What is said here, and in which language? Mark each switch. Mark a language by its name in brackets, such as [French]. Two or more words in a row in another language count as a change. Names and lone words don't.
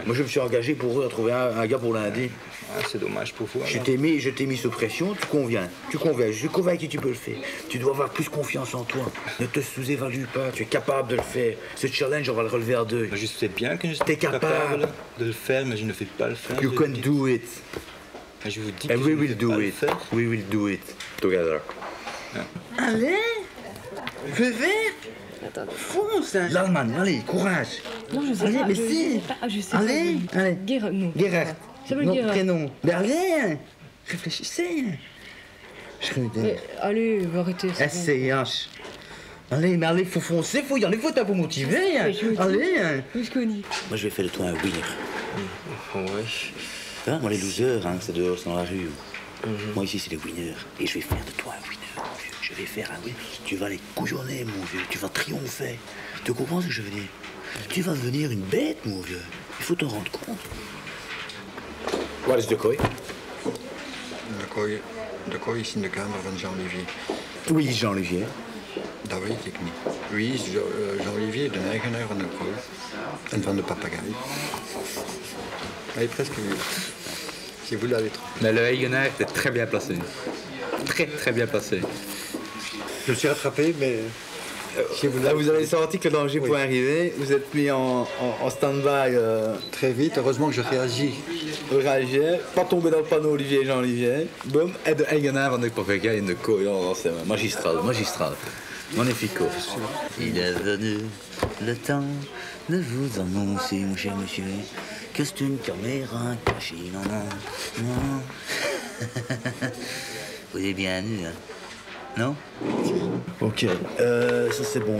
[French] Moi je me suis engagé pour eux à trouver un gars pour lundi. Ah, c'est dommage pour vous. Je t'ai mis sous pression, tu conviens. Je suis convaincu que tu peux le faire. Tu dois avoir plus confiance en toi. Ne te sous-évalue pas, tu es capable de le faire. Ce challenge, on va le relever à 2. Je sais bien que je suis capable de le faire, mais je ne vais pas le faire. [English] You can do it. [French] Je vous dis [English] And we will do it. We will do it together. [French] Allez, fais faire. Fonce. L'Allemagne, allez, courage. Non, je sais allez, pas. Mais si. Je sais allez, pas. Allez. Non. Gerhard. Non, prénom. Mais allez, réfléchissez. Allez, arrêtez. SCH. Allez, mais allez, faut foncer, faut y aller, faut t'avoir motivé. Allez. Moi, je vais faire de toi un winner. Ouais. Hein, moi, les losers, hein, c'est dehors, c'est dans la rue. Moi, ici, c'est les winners. Et je vais faire de toi un winner, mon vieux. Je vais faire un winner. Tu vas les couillonner, mon vieux. Tu vas triompher. Tu comprends ce que je veux dire? Tu vas devenir une bête, mon vieux. Il faut t'en rendre compte. [Dutch] Waar is de kooi? De kooi is in de kamer van Jean-Olivier. Wie is Jean-Olivier? Dat weet ik niet. Wie is Jean-Olivier, de eigenaar van de kooi en van de papegaai? [French] Hij est presque vu. Si vous l'avez trouvé. Mais le eigenaar était très bien placé. Très bien placé. Je me suis rattrapé, mais... Là, vous avez senti que le danger pouvait arriver, vous êtes mis en stand-by. Très vite, heureusement que je réagis. Vous réagissez, pas tomber dans le panneau Olivier Jean-Olivier, boum, et [Dutch] de eigenaar van de papegaai in de kooi. [French] C'est magistral. Magnifique. Il est venu le temps de vous annoncer, mon cher monsieur, que c'est une caméra cachée. Non, non, non. Vous êtes bien nu, hein? Non? Ok, ça c'est bon.